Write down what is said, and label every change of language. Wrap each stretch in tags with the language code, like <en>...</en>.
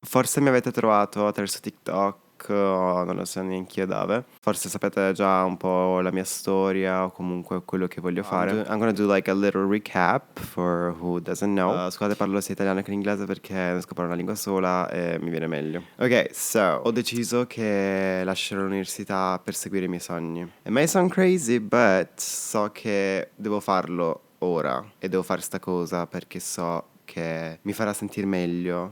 <it>Forse mi avete trovato attraverso TikTok, o non lo so neanche io dove. Forse sapete già un po' la mia storia o comunque quello che voglio fare.</it> <en>I'm gonna do like a little recap for who doesn't know.</en> <it>Scusate, parlo sia italiano che inglese perché non riesco a parlare una lingua sola e mi viene meglio. Ok, so ho deciso che lascerò l'università per seguire i miei sogni.</it> <en>It may sound crazy, but</en> <it>so che devo farlo ora e devo fare sta cosa perché so che mi farà sentire meglio.</it>